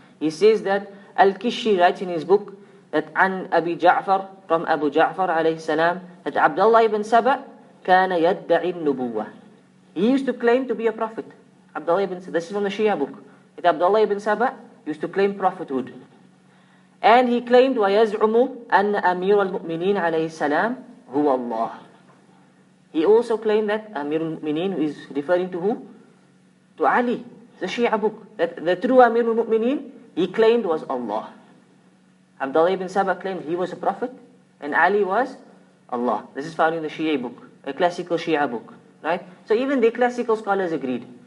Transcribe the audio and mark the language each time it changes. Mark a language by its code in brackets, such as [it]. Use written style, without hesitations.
[en] He says that Al-Kishi writes in his book that An Abi Ja'far, from Abu Ja'far alayhi salam, that Abdullah ibn Saba [ar] kana yadda'i nubuwah. [en] He used to claim to be a prophet. Abdullah ibn Saba, this is from the Shia book. That Abdullah ibn Saba used to claim prophethood. And he claimed [ar] وَيَزْعُمُ أَنَّ أَمِيرَ الْمُؤْمِنِينَ عَلَيْهِ السَّلَامُ هُوَ اللَّهِ. [en] He also claimed that Amir al-Mu'mineen is referring to who? To Ali, the Shia book. That the true Amir al-Mu'mineen, he claimed was Allah. Abdullah ibn Saba claimed he was a prophet, and Ali was Allah. This is found in the Shia book, a classical Shia book. Right? So even the classical scholars agreed.